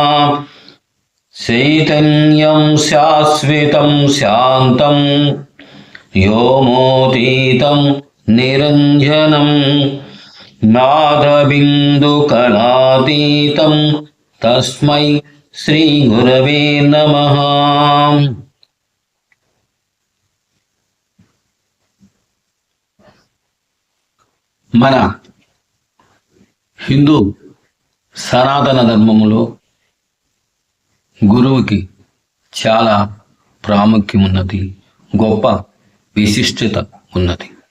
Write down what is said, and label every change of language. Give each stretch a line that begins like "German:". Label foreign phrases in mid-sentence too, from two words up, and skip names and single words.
Sanskrit: चैतन्यं शाश्वतं शान्तं व्योमोतीतं निरञ्जनं नादबिन्दुकलातीतं तस्मै श्री गुरवे नमः।
Telugu: మన హిందూ సనాతన ధర్మములో గురువుకి చాలా ప్రాముఖ్యం ఉన్నది, గొప్ప విశిష్టత ఉన్నది.